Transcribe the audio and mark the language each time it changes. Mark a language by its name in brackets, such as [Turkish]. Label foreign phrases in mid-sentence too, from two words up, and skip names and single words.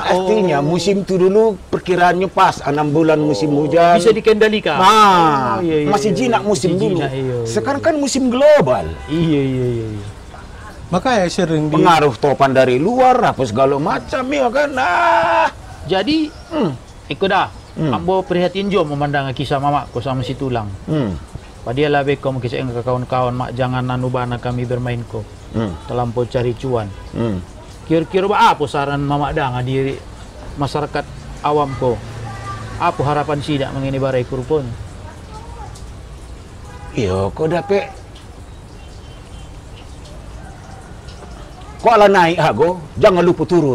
[Indonesian] Artinya musim itu dulu perkiraannya pas 6 bulan musim hujan. Bisa dikendalikan. Masih jinak musim dulu. Sekarang kan musim global. Iya. Makanya sering pengaruh topan dari luar apa segala macam ya kan. Jadi ikut dah. [Minangkabau] Ambo prihatin jo memandang kisah mama ko sama si tulang. Padialah beko kisah ke kawan-kawan mak jangan nanubana kami bermain ko. Terlampau cari cuan. Kira-kira apa saran mama dang di masyarakat awam ko? Apa harapan sidak mengenai barai kurupon? Iyo, kok dapat kok ala naik hago, jangan lupa turun.